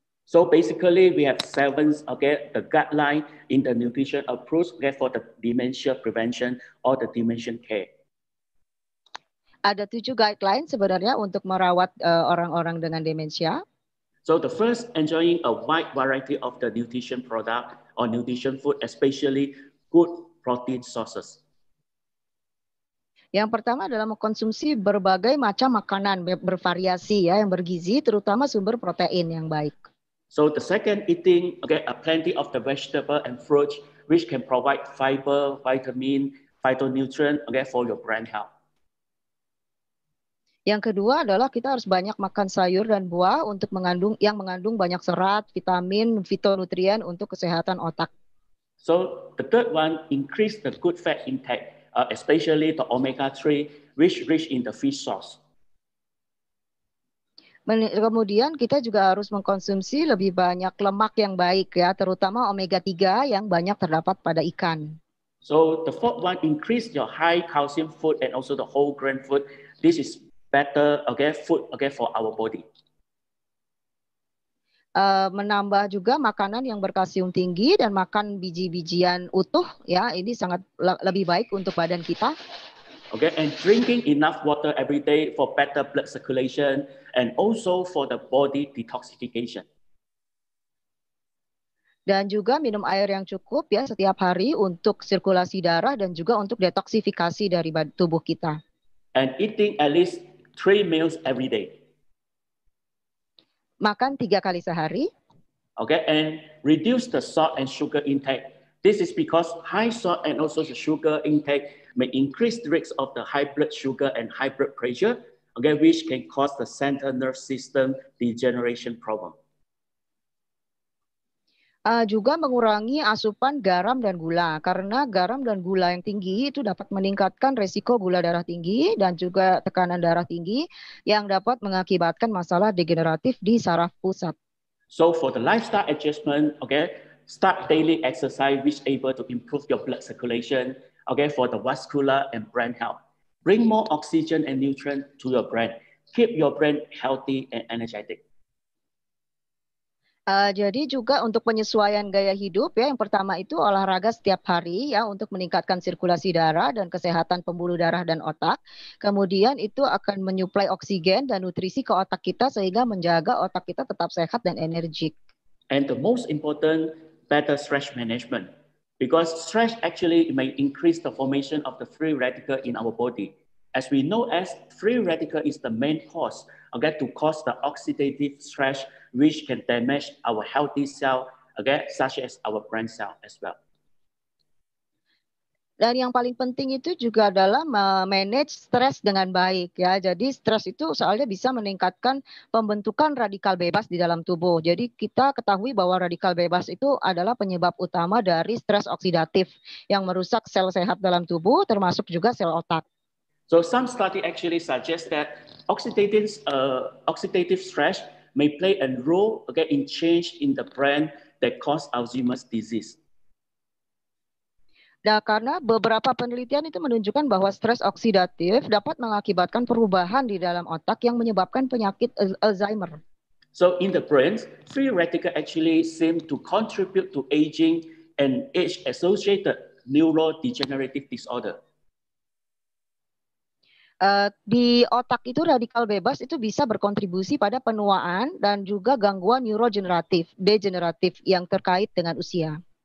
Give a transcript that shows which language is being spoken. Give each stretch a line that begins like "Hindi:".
English: So basically, we have 7 okay, the guideline in the nutrition approach okay, for the dementia prevention or the dementia care.
Indonesian: Ada 7 guideline sebenarnya untuk merawat orang-orang dengan demensia.
English: So the first, enjoying a wide variety of the nutrition product or nutrition food, especially good protein sources.
Indonesian: Yang pertama adalah mengkonsumsi berbagai macam makanan bervariasi ya yang bergizi, terutama sumber protein yang baik.
English: So the second, eating okay, plenty of the vegetable and fruits, which can provide fiber, vitamin, phytonutrient okay, for your brain health.
Indonesian: Yang kedua adalah kita harus banyak makan sayur dan buah untuk mengandung banyak serat, vitamin, fitonutrien untuk kesehatan otak.
English: So the third one, increase the good fat intake, especially the omega-3, which rich in the fish sauce.
Indonesian: Kemudian kita juga harus mengkonsumsi lebih banyak lemak yang baik ya, terutama omega-3 yang banyak terdapat pada ikan.
English: So the fourth one, increase your high calcium food and also the whole grain food. This is better okay, food okay, for our body.
Indonesian: Menambah juga makanan yang berkalsium tinggi dan makan biji-bijian utuh ya, ini sangat lebih baik untuk badan kita.
English: Okay, and drinking enough water every day for better blood circulation and also for the body detoxification.
Indonesian: Dan juga minum air yang cukup ya setiap hari untuk sirkulasi darah dan juga untuk detoksifikasi dari tubuh kita.
English: And eating at least 3 meals every day.
Indonesian: Makan 3 kali sehari.
English: Okay, and reduce the salt and sugar intake. This is because high salt and also the sugar intake may increase the risk of the high blood sugar and high blood pressure, okay, which can cause the central nervous system degeneration problem.
Indonesian: Juga mengurangi asupan garam dan gula, karena garam dan gula yang tinggi itu dapat meningkatkan resiko gula darah tinggi dan juga tekanan darah tinggi yang dapat mengakibatkan masalah degeneratif di saraf pusat.
English: So for the lifestyle adjustment, okay, start daily exercise which able to improve your blood circulation, okay, for the vascular and brain health. Bring more oxygen and nutrient to your brain. Keep your brain healthy and energetic.
Indonesian: Jadi juga untuk penyesuaian gaya hidup ya, yang pertama itu olahraga setiap hari ya untuk meningkatkan sirkulasi darah dan kesehatan pembuluh darah dan otak. Kemudian itu akan menyuplai oksigen dan nutrisi ke otak kita sehingga menjaga otak kita tetap sehat dan energik.
English: And the most important, better stress management. Because stress actually may increase the formation of the free radical in our body. As we know, as free radical is the main cause, okay, to cause the oxidative stress, which can damage our healthy cell, okay, such as our brain cell as well.
Indonesian: Dan yang paling penting itu juga adalah manage stres dengan baik ya. Jadi stres itu soalnya bisa meningkatkan pembentukan radikal bebas di dalam tubuh. Jadi kita ketahui bahwa radikal bebas itu adalah penyebab utama dari stres oksidatif yang merusak sel sehat dalam tubuh termasuk juga sel otak.
English: So some study actually suggest that oxidative stress may play a role, okay, in change in the brain that cause Alzheimer's disease.
Indonesian: Nah, karena beberapa penelitian itu menunjukkan bahwa stres oksidatif dapat mengakibatkan perubahan di dalam otak yang menyebabkan penyakit Alzheimer.
English: So in the brain, free radical actually seem to contribute to aging and age-associated neurodegenerative disorder.
Indonesian: Di otak itu radikal bebas itu bisa berkontribusi pada penuaan dan juga gangguan degeneratif yang terkait dengan usia.